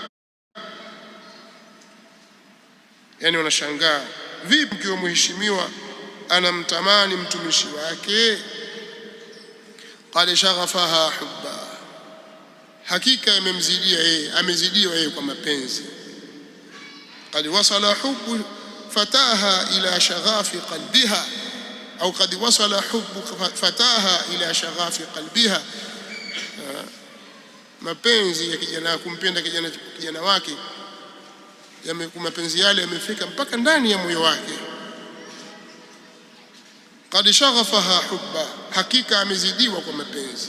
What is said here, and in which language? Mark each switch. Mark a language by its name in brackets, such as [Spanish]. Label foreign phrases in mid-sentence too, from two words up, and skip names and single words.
[Swahili] Yani wanashangaa, vipi mke wa mheshimiwa anamtamani mtumishi wake? [Arabic] قد شغفها حبا, [Swahili] hakika imemzidia yeye, amezidiwa yeye kwa mapenzi. [Arabic] قد وصل حب فتاها إلى شغاف قلبها, [Swahili] au [Arabic] قد وصل حب فتاها إلى شغاف قلبها, [Swahili] mapenzi ya kijana, kumpenda kijana wake, mapenzi yale yamefika mpaka ndani ya moyo wake. [Arabic] قد شغفها حبا, [Swahili] hakika amezidiwa kwa mapenzi.